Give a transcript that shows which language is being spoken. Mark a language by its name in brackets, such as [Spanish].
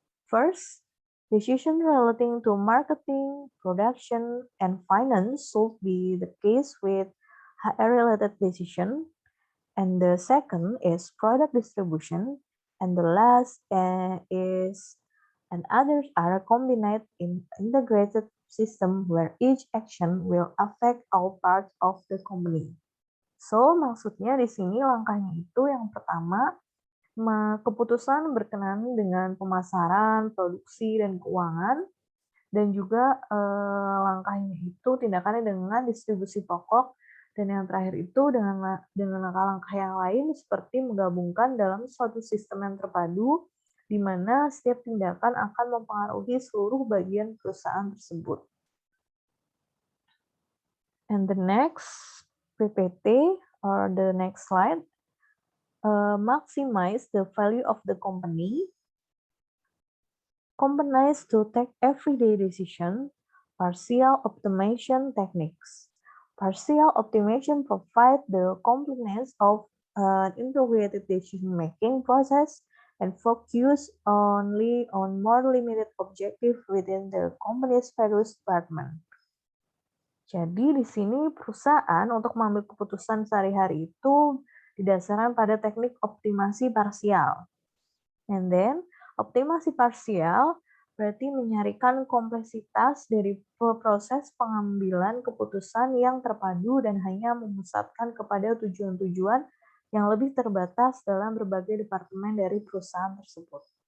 [English] First, decision relating to marketing, production, and finance should be the case with HR-related decision. And the second is product distribution. And the last is and others are combined in integrated system where each action will affect all parts of the company. [Indonesian] So, maksudnya di sini langkahnya itu yang pertama, keputusan berkenaan dengan pemasaran, produksi, dan keuangan, dan juga langkahnya itu tindakannya dengan distribusi pokok, dan yang terakhir itu dengan langkah-langkah yang lain seperti menggabungkan dalam suatu sistem yang terpadu, di mana setiap tindakan akan mempengaruhi seluruh bagian perusahaan tersebut. [English] And the next PPT or the next slide, maximize the value of the company. Companies to take everyday decision, partial optimization techniques. Partial optimization provide the completeness of an integrated decision-making process and focus only on more limited objective within the company's various department. [Indonesian] Jadi di sini perusahaan untuk mengambil keputusan sehari-hari itu didasarkan pada teknik optimasi parsial. [English] And then, [Indonesian] optimasi parsial berarti menyarikan kompleksitas dari proses pengambilan keputusan yang terpadu dan hanya memusatkan kepada tujuan-tujuan yang lebih terbatas dalam berbagai departemen dari perusahaan tersebut.